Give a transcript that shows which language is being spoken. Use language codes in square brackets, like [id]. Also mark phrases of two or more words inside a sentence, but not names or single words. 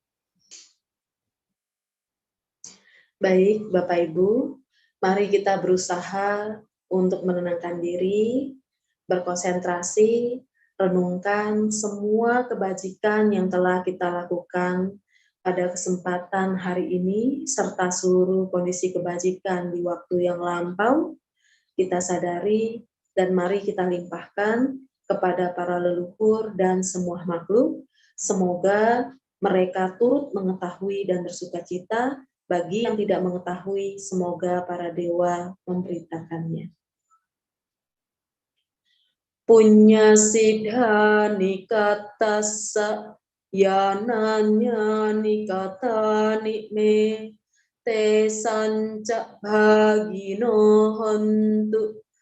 [id] Baik, Bapak Ibu, mari kita berusaha untuk menenangkan diri, berkonsentrasi, renungkan semua kebajikan yang telah kita lakukan pada kesempatan hari ini, serta seluruh kondisi kebajikan di waktu yang lampau, kita sadari dan mari kita limpahkan kepada para leluhur dan semua makhluk. Semoga mereka turut mengetahui dan bersukacita. Bagi yang tidak mengetahui, semoga para dewa memberitakannya. [pi] Punya siddha nikatassa yananya nikata nikme te sanca bhagino hontu